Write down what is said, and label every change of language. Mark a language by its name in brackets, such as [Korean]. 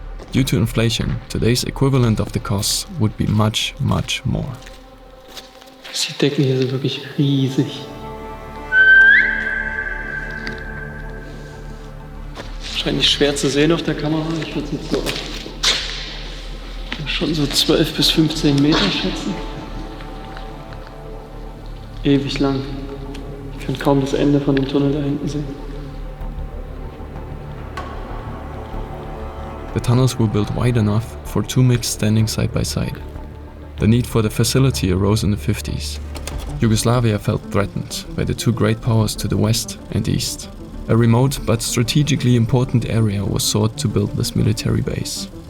[English] Due to inflation, today's equivalent of the costs would be much, much more. [German] Die Decken hier sind wirklich riesig. Wahrscheinlich schwer zu sehen auf der Kamera. Ich würde es jetzt so schon so 12 bis 15 Meter schätzen. Ewig lang. Ich kann kaum das Ende von dem Tunnel da hinten sehen. [English] The tunnels were built wide enough for 2 MiGs standing side by side. The need for the facility arose in the 50s. Yugoslavia felt threatened by the 2 great powers to the west and east. A remote but strategically important area was sought to build this military base.